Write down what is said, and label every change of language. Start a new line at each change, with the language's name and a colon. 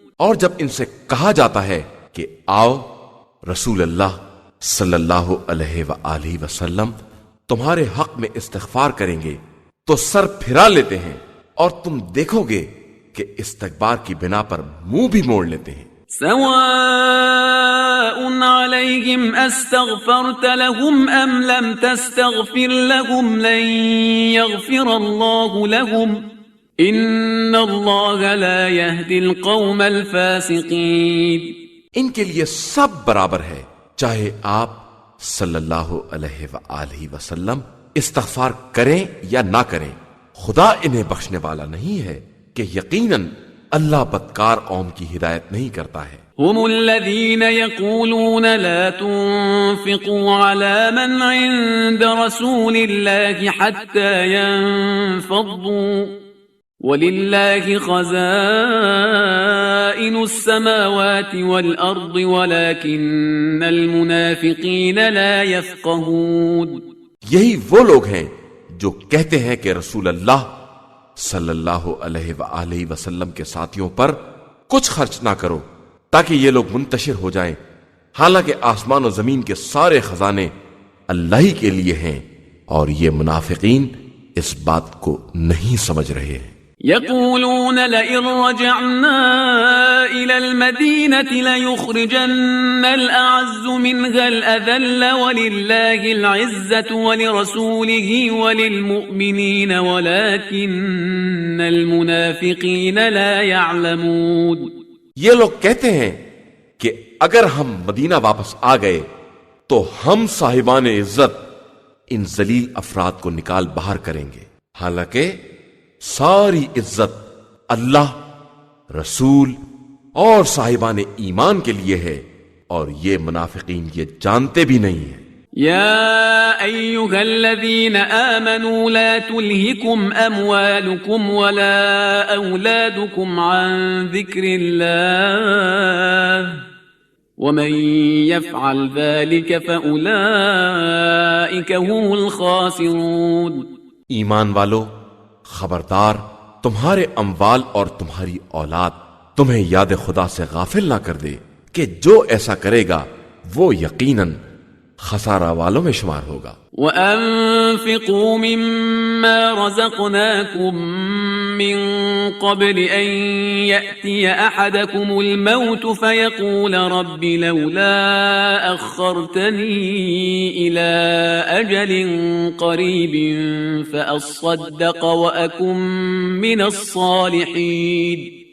Urdu: اور جب ان سے کہا جاتا ہے کہ آؤ رسول اللہ صلی اللہ علیہ وآلہ وسلم تمہارے حق میں استغفار کریں گے تو سر پھرا لیتے ہیں، اور تم دیکھو گے کہ استکبار کی بنا پر منہ بھی موڑ لیتے ہیں۔
Arabic: سواء عليهم استغفرت لهم ام لم تستغفر لهم لن يغفر الله لهم إن الله لا يهدي القوم الفاسقين.
Urdu: ان کے لیے سب برابر ہے، چاہے آپ صلی اللہ علیہ وآلہ وسلم استغفار کریں یا نہ کریں، خدا انہیں بخشنے والا نہیں ہے کہ یقیناً اللہ بدکار قوم کی ہدایت نہیں کرتا ہے۔
Arabic: هم الذين يقولون لا تنفقوا على من عند رسول الله حتى ينفضوا ولله خزائن السماوات والأرض ولكن المنافقين لا يفقهون۔
Urdu: یہی وہ لوگ ہیں جو کہتے ہیں کہ رسول اللہ صلی اللہ علیہ وآلہ وسلم کے ساتھیوں پر کچھ خرچ نہ کرو تاکہ یہ لوگ منتشر ہو جائیں، حالانکہ آسمان و زمین کے سارے خزانے اللہ ہی کے لیے ہیں، اور یہ منافقین اس بات کو نہیں سمجھ رہے ہیں۔
Arabic: يقولون لئن رجعنا إلى المدينة ليخرجن الأعز منها الأذل ولله العزة ولرسوله وللمؤمنين ولكن المنافقين لا يعلمون۔
Urdu: یہ لوگ کہتے ہیں کہ اگر ہم مدینہ واپس آ گئے تو ہم صاحبان عزت ان ذلیل افراد کو نکال باہر کریں گے، حالانکہ ساری عزت اللہ، رسول اور صاحبان ایمان کے لیے ہے، اور یہ منافقین یہ جانتے بھی نہیں ہیں۔
Arabic: يا أيها الذين آمنوا لا تلهكم أموالكم ولا أولادكم عن ذكر الله ومن يفعل ذلك فأولئك هم الخاسرون۔
Urdu: ایمان والو، خبردار تمہارے اموال اور تمہاری اولاد تمہیں یاد خدا سے غافل نہ کر دے کہ جو ایسا کرے گا وہ یقیناً خسارہ والوں میں شمار ہوگا۔
Arabic: وَأَنفِقُوا مِمَّا رَزَقْنَاكُم مِّن قَبْلِ أَن يَأْتِيَ أَحَدَكُمُ الْمَوْتُ فَيَقُولَ رَبِّ لَوْلَا أَخَّرْتَنِي إِلَىٰ أَجَلٍ قَرِيبٍ فَأَصَّدَّقَ وَأَكُن مِّنَ الصَّالِحِينَ۔